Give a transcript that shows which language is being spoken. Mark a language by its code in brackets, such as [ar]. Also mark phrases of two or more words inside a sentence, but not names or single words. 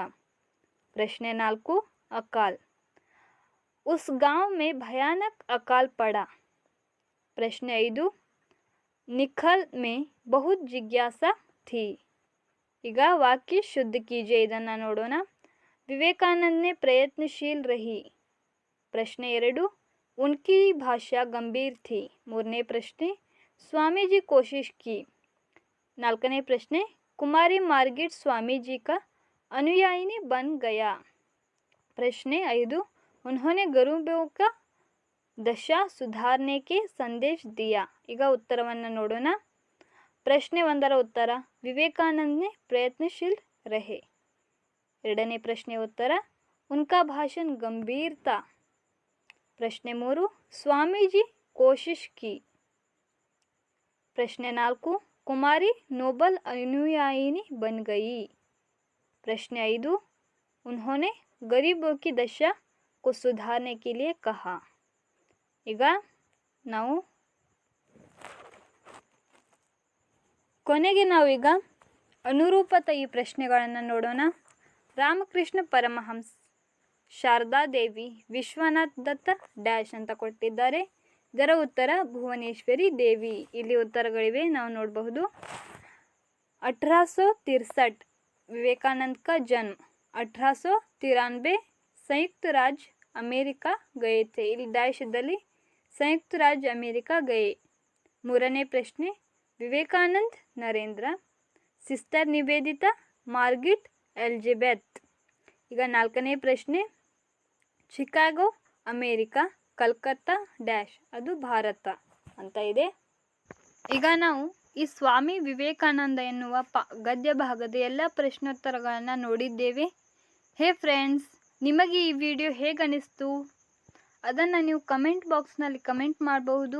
[hi] प्रश्न 4, अकाल, उस गांव में भयानक अकाल पड़ा। प्रश्न 5, निखल में बहुत जिज्ञासा थी। [kn] ಈಗ ವಾಕ್ಯ ಶುದ್ಧ कीजिए, ಇದನ್ನು ನೋಡೋಣ। [hi] विवेकानंद ने प्रयत्नशील रही। प्रश्न 2, उनकी भाषा गंभीर थी। [kn] ಮೂರನೇ ಪ್ರಶ್ನೆ, [hi] स्वामी जी कोशिश की। [kn] ನಾಲ್ಕನೇ ಪ್ರಶ್ನೆ, [hi] कुमारी मार्गरेट स्वामी जी का अनुयायी बन गया। प्रश्न 5, उन्होंने गरीबों का दशा सुधारने के संदेश दिया। [kn] ಈಗ ಉತ್ತರವನ್ನು ನೋಡೋಣ। ಪ್ರಶ್ನೆ 1ರ ಉತ್ತರ, [hi] विवेकानंद ने प्रयत्नशील रहे। [kn] ಎರಡನೇ ಪ್ರಶ್ನೆಯ ಉತ್ತರ, [hi] उनका भाषण गंभीर था। प्रश्न 3, स्वामीजी कोशिश की। प्रश्न 4, कुमारी नोबल अनुयायिनी बन गई। प्रश्न 5, उन्होंने गरीबों की दशा को सुधारने के लिए कहा। [kn] ಈಗ ನಾವು ಕೊನೆಗೆ ನಾವೀಗ ಅನುರೂಪತ ಈ ಪ್ರಶ್ನೆಗಳನ್ನು ನೋಡೋಣ। ರಾಮಕೃಷ್ಣ ಪರಮಹಂಸ, ಶಾರದಾ ದೇವಿ, ವಿಶ್ವನಾಥ್ ದತ್ತ ಡ್ಯಾಶ್ ಅಂತ ಕೊಟ್ಟಿದ್ದಾರೆ। ಇದರ ಉತ್ತರ ಭುವನೇಶ್ವರಿ ದೇವಿ। ಇಲ್ಲಿ ಉತ್ತರಗಳಿವೆ, ನಾವು ನೋಡಬಹುದು। [hi] 1863 विवेकानंद का जन्म, 1893 संयुक्त राज्य अमेरिका गए थे। [kn] ಇಲ್ಲಿ ಡ್ಯಾಶ್ ಇದ್ದಲ್ಲಿ [hi] संयुक्त राज्य अमेरिका गए। [kn] ಮೂರನೇ ಪ್ರಶ್ನೆ, [hi] विवेकानंद नरेंद्र, सिस्टर निवेदिता, मार्गरेट एलिजाबेथ। [kn] ಈಗ ನಾಲ್ಕನೇ ಪ್ರಶ್ನೆ, ಚಿಕಾಗೋ ಅಮೇರಿಕಾ, ಕಲ್ಕತ್ತಾ ಡ್ಯಾಶ್ ಅದು ಭಾರತ ಅಂತ ಇದೆ। ಈಗ ನಾವು ಈ ಸ್ವಾಮಿ ವಿವೇಕಾನಂದ ಎನ್ನುವ ಗದ್ಯ ಭಾಗದ ಎಲ್ಲ ಪ್ರಶ್ನೋತ್ತರಗಳನ್ನು ನೋಡಿದ್ದೇವೆ। [en] hey friends, [kn] ನಿಮಗೆ ಈ ವಿಡಿಯೋ ಹೇಗನಿಸ್ತು ಅದನ್ನು ನೀವು [en] comment boxnalli [kn] ಕಮೆಂಟ್ ಮಾಡಬಹುದು।